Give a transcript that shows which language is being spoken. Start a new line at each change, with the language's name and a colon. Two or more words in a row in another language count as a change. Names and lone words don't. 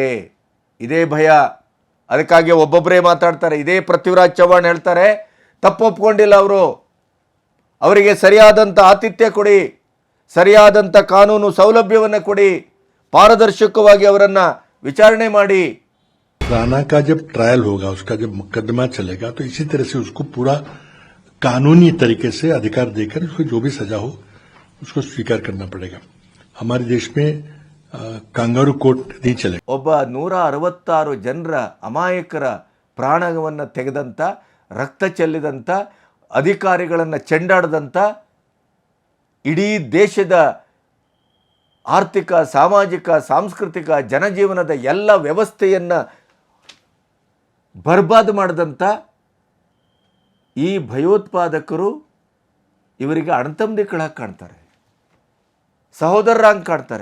Kannada: ಇದೇ ಭಯ. ಅದಕ್ಕಾಗಿ ಒಬ್ಬೊಬ್ಬರೇ ಮಾತಾಡ್ತಾರೆ. ಇದೇ ಪೃಥ್ವಿರಾಜ್ ಚವ್ಹಾಣ್ ಹೇಳ್ತಾರೆ, ತಪ್ಪು ಒಪ್ಕೊಂಡಿಲ್ಲ ಅವರು, ಅವರಿಗೆ ಸರಿಯಾದಂಥ ಆತಿಥ್ಯ ಕೊಡಿ, ಸರಿಯಾದಂಥ ಕಾನೂನು ಸೌಲಭ್ಯವನ್ನು ಕೊಡಿ, ಪಾರದರ್ಶಕವಾಗಿ ಅವರನ್ನು ವಿಚಾರಣೆ ಮಾಡಿ.
Hindi: राणा का जब ट्रायल होगा, उसका जब मुकदमा चलेगा, तो इसी तरह से उसको पूरा कानूनी तरीके से अधिकार देकर उसको जो भी सजा हो उसको स्वीकार करना पड़ेगा. हमारे देश में
English: kangaroo court
Hindi: नहीं चलेगा.
Kannada: ಒಬ್ಬ 166 ಜನರ ಅಮಾಯಕರ ಪ್ರಾಣವನ್ನು ತೆಗೆದಂಥ, ರಕ್ತ ಚೆಲ್ಲಿದಂಥ, ಅಧಿಕಾರಿಗಳನ್ನು ಚೆಂಡಾಡದಂಥ, ಇಡೀ ದೇಶದ ಆರ್ಥಿಕ, ಸಾಮಾಜಿಕ, ಸಾಂಸ್ಕೃತಿಕ, ಜನಜೀವನದ ಎಲ್ಲ ವ್ಯವಸ್ಥೆಯನ್ನು ಬರ್ಬಾದ್ ಮಾಡಿದಂಥ ಈ ಭಯೋತ್ಪಾದಕರು ಇವರಿಗೆ ಅಣ್ಣತಮ್ಮದಿಗಳಾಗಿ ಕಾಣ್ತಾರೆ, ಸಹೋದರರಾಗಿ ಕಾಣ್ತಾರೆ.